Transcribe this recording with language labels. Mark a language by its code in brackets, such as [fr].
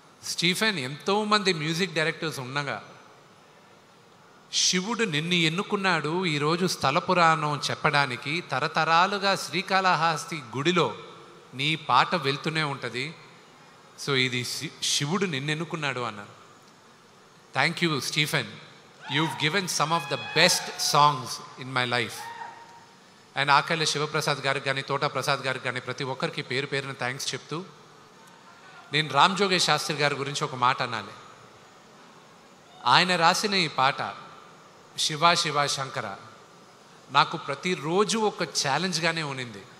[te] Stephen, ఎంతోమంది music directors ఉండగా శివుడు నిన్ను ఎన్నుకున్నాడు ఈరోజు స్థల పురాణం చెప్పడానికి. తరతరాలుగా శ్రీకాళహస్తి గుడిలో నీ పాట వెళ్తూనే ఉంటుంది. సో ఇది శివుడు నిన్ను ఎన్నుకున్నాడు అన్నారు. [en] Thank you Stephen, you've given some of the best songs in my life. [te] And ఆకళ్ళ Sivaprasad గారికి కానీ, తోట ప్రసాద్ గారికి కానీ, ప్రతి ఒక్కరికి పేరు పేరున థ్యాంక్స్ చెప్తూ, నేను రామ్ జోగేష్ శాస్త్రి గారి గురించి ఒక మాట అనాలి. ఆయన రాసిన ఈ పాట శివ శివ శంకర నాకు ప్రతిరోజు ఒక ఛాలెంజ్గానే ఉన్నింది.